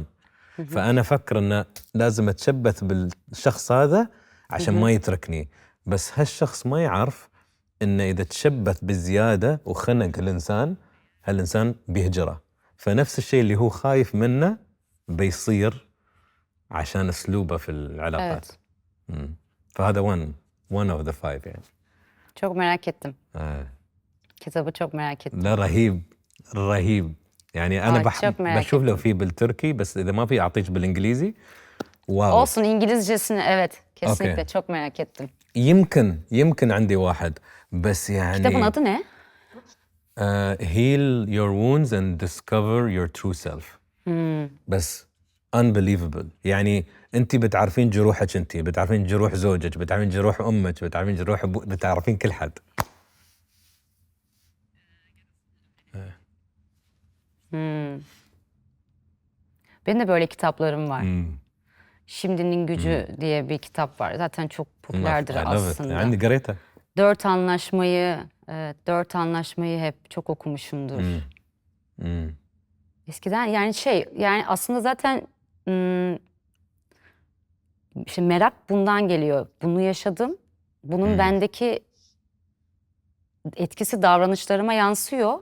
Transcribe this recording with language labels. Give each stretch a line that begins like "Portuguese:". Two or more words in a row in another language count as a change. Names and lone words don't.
Arabic: فأنا أفكر إنه لازم أتشبث بالشخص هذا عشان ما يتركني. بس هالشخص ما يعرف إنه إذا تشبث بزيادة وخنق هالإنسان بيهجره. فنفس الشيء اللي هو خايف منه بيصير عشان أسلوبه في العلاقات. فهذا
English: one of the five
Arabic: يعني.
Turkish: Çok merak ettim. Kitabı çok merak ettim.
Arabic: لا رهيب يعني. أنا بشوف له فيه بالتركي، بس إذا ما في أعطيك بالإنجليزي. واو.
Turkish: Olsun, İngilizcesini evet kesinlikle çok merak ettim.
Arabic: يمكن عندي واحد بس يعني.
Turkish: Kitabın adı ne?
English: Heal your wounds and discover your true self.
Arabic: بس unbelievable. يعني أنت بتعرفين جروحك، أنت بتعرفين جروح زوجك، بتعرفين جروح أمك، بتعرفين جروح بتعرفين كل حد.
Turkish: Benim de böyle kitaplarım var. Şimdinin Gücü diye bir kitap var. Zaten çok popülerdir aslında.
Arabic: عندي قريته.
Turkish: Dört anlaşmayı hep çok okumuşumdur. Eskiden yani aslında zaten işte merak bundan geliyor. Bunu yaşadım. Bunun bendeki etkisi davranışlarıma yansıyor.